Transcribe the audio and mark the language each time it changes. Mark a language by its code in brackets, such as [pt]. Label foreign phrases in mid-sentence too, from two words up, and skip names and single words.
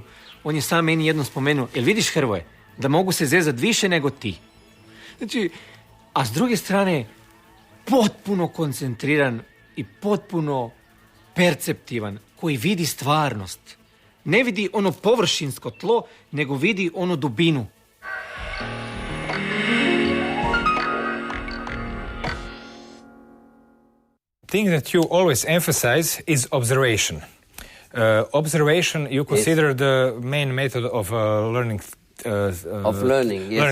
[hr] On je sam meni jednom spomenuo: jel vidiš, Hrvoje, da mogu se zezati više nego ti? Znači, a s druge strane, potpuno koncentriran i potpuno perceptivan, koji vidi stvarnost. Ne vidi ono površinsko tlo, nego vidi ono dubinu. [en] Thing that you always emphasize is observation. Observation you consider the main method of learning. Of learning, yes.